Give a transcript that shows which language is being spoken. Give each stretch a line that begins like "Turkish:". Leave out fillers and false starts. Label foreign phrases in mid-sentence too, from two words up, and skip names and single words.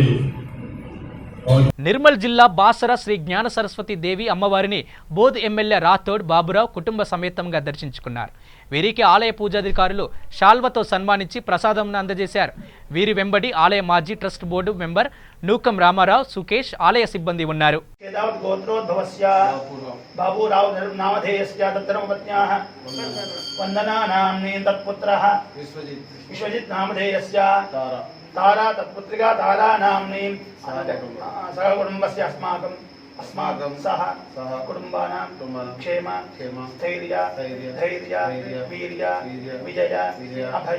Telugu: నిర్మల్ జిల్లా బాసర శ్రీ జ్ఞాన సరస్వతి దేవి అమ్మవారిని బోధ్ ఎమ్మెల్యే రాథోడ్ బాబురావు కుటుంబ సమేతంగా దర్శించుకున్నారు. వీరికి ఆలయ పూజాధికారులు శాల్వతో సన్మానించి ప్రసాదం అందజేశారు. వీరి వెంబడి ఆలయ మాజీ
English: trust board member
Telugu: నూకం రామారావు, సుకేష్, ఆలయ సిబ్బంది ఉన్నారు.
Sanskrit: तारा तत्पुत्रिका तारा नाम्नी सह कुटुंबस्य अस्माकं सह कुटुंबानां क्षेम स्थैर्य धैर्य वीर्य विजय अभय